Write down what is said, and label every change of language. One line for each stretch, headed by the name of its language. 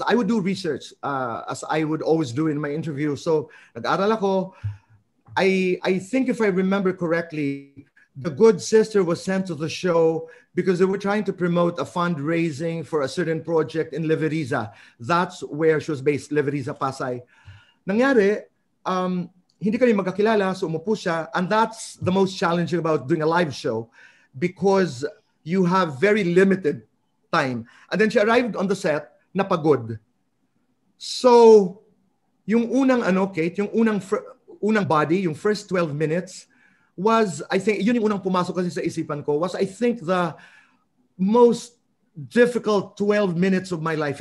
English: I would do research, as I would always do in my interview. So,
Filipino: nag-aral ako.
English: I think if I remember correctly, the good sister was sent to the show because they were trying to promote a fundraising for a certain project in Leveriza. That's where she was based, Leveriza, Pasay.
Filipino: Nangyari, hindi kami magkakilala, so umupo siya.
English: And that's the most challenging about doing a live show because you have very limited time. And then she arrived on the set,
Filipino: napagod.
English: So,
Filipino: yung unang Kate, yung unang body,
English: yung first 12 minutes, was, I think,
Filipino: yun yung unang pumasok kasi sa isipan ko,
English: was, I think, the most difficult 12 minutes of my life.